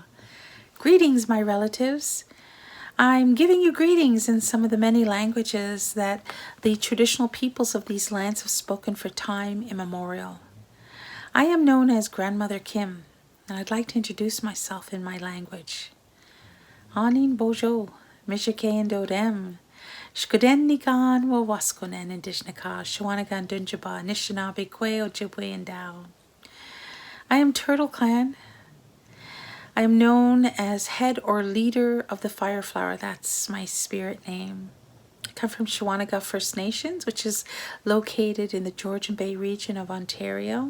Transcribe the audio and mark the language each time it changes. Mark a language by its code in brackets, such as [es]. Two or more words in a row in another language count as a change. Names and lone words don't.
[en] Greetings, my relatives. I'm giving you greetings in some of the many languages that the traditional peoples of these lands have spoken for time immemorial. I am known as Grandmother Kim, and I'd like to introduce myself in my language. [oj] Anin Bojo, Mishikain Dodem, Shkodenikan wa Waskonen Indishnika, Shawanagan Dunjaba, Nishinabe Kwe Ojibwe and Dao. [en] I am Turtle Clan. I am known as head or leader of the Fire Flower. That's my spirit name. I come from Shawanaga First Nations, which is located in the Georgian Bay region of Ontario.